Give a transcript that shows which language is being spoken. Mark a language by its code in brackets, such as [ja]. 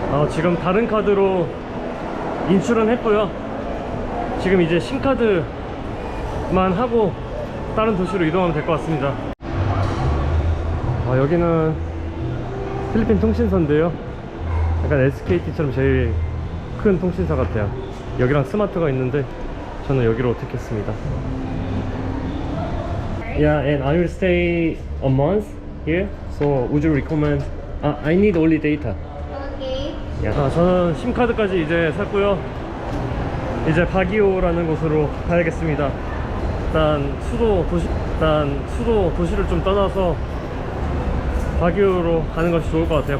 [ko] 지금 다른 카드로 인출은 했고요. 지금 이제 신카드만 하고 다른 도시로 이동하면 될 것 같습니다. 여기는 필리핀 통신사인데요, 약간 SKT처럼 제일 큰 통신사 같아요. 여기랑 스마트가 있는데 저는 여기로 택했습니다. [en] Yeah, and I will stay a month here. So would you recommend? I need only data. [ko] 저는 심카드까지 이제 샀고요. 이제 바기오라는 곳으로 가야겠습니다. 일단 수도 도시를 좀 떠나서 바기오로 가는 것이 좋을 것 같아요.